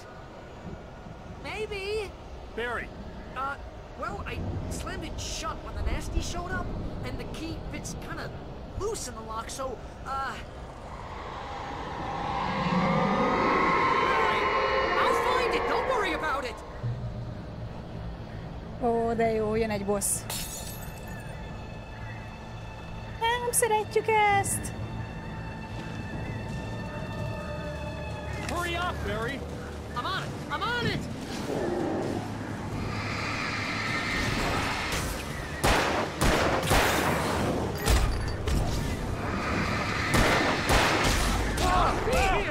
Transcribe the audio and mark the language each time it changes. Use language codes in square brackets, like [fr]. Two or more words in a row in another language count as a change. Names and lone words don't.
[en] Maybe. Barry! Well, I slammed it shut when the nasty showed up, and the key fits kind of loose in the lock, so, Alright, I'll find it, don't worry about it! [hu] Ó, de jó, jön egy boss. Nem szeretjük ezt! [en] Hurry up, Barry! I'm on it! I'm on it! Be here!